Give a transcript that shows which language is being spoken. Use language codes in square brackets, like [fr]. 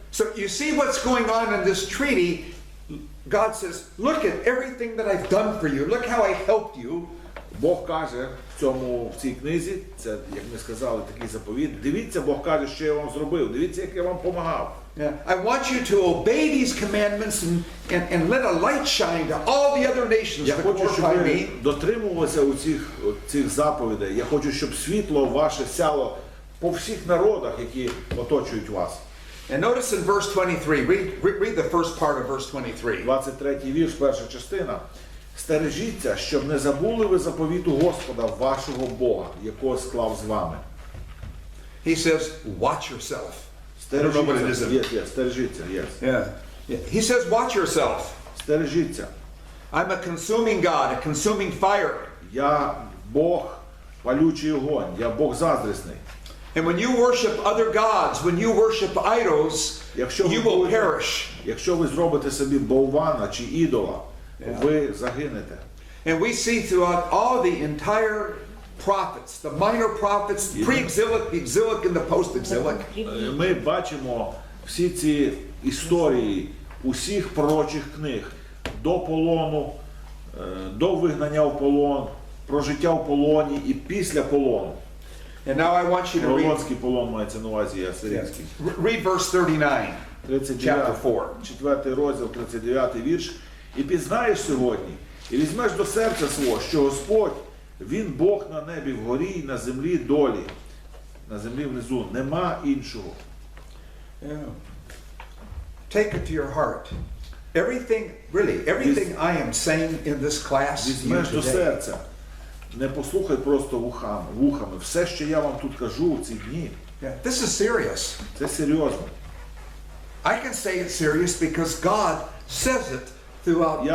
[en] So you see what's going on in this treaty. God says, look at everything that I've done for you. Look how I helped you. [uk] Бог каже в цій книзі, це, як ми сказали, такий заповіт, дивіться, Бог каже, що я вам зробив, дивіться, як я вам допомагав. [en] Yeah. I want you to obey these commandments and let a light shine to all the other nations [uk] Я [en] that [uk] хочу, щоб [en] glorify [uk] ви [en] me. [uk] дотримувалися у цих заповідей. Я хочу, щоб світло ваше сяло по всіх народах, які оточують вас. [en] And notice in verse 23, read the first part of verse 23. [uk] 23-й вірш, перша частина. Стережіться, щоб не забули ви заповіту Господа, вашого Бога, якого склав з вами. [en] He says, watch yourself. I don't know what it is. [uk] Стережіться, стережіться, yes. [en] Yeah. He says, watch yourself. [uk] Стережіться. [en] I'm a consuming God, a consuming fire. [uk] Я Бог, палючий огонь, я Бог заздрісний. [en] And when you worship other gods, when you worship idols, you will perish. [uk] Якщо ви зробите собі болвана чи ідола, ви загинете. [en] And we see throughout all the entire prophets, the minor prophets, pre-exilic, the exilic, and the post-exilic. [uk] Ми бачимо всі ці історії усіх пророчих книг до полону, до вигнання в полон, про життя в полоні і після полону. [en] And now I want you to read. [uk] Пророцький полон мається на увазі асирійський. [en] Read verse 39, chapter 4. [uk] 4 розділ, 39 вірш. І пізнаєш сьогодні, і візьмеш до серця свого, що Господь, Він Бог на небі вгорі і на землі долі, на землі внизу. Нема іншого. [en] Yeah. Take it to your heart. Everything, really, everything I am saying in this class to you [uk] Візьмеш до [en] today. [uk] серця. Не послухай просто вухами. Все, що я вам тут кажу в ці дні, [en] Yeah, this is serious. [uk] це серйозно. [en] I can say it's serious because God says it throughout